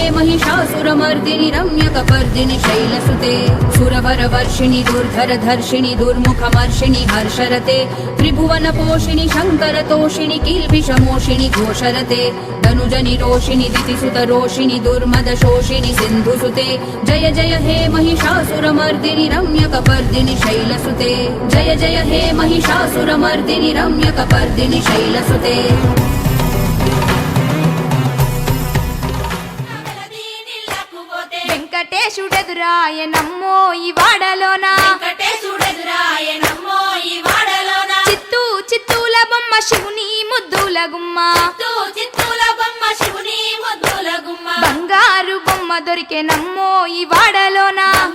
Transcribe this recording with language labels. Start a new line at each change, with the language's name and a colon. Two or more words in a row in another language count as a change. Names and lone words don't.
Sanskrit: महिषासुरमर्दिनि रम्यकपर्दिनि शैलसुते सुरवर वर्षिणि दुर्धर धर्षिणि दुर्मुखमर्षिणि हर्षरते त्रिभुवन पोषिणि शंकर तोषिणि किल्बिषमोषिणि घोषरते धनुजनि रोषिणि दितिसुत रोषिणि दुर्मद शोषिणि सिन्धुसुते जय जय हे महिषासुरमर्दिनि रम्यकपर्दिनि शैलसुते जय जय हे महिषासुरमर्दिनि रम्यकपर्दिनि शैलसुते
Telugu: వెంకటేశుడెదురాయ నమ్మో ఈ వాడలోన చిత్తూ చిత్తూల బొమ్మ శివుని ముద్దుల గుమ్మ బంగారు బొమ్మ దొరికే నమ్మో ఈ వాడలోన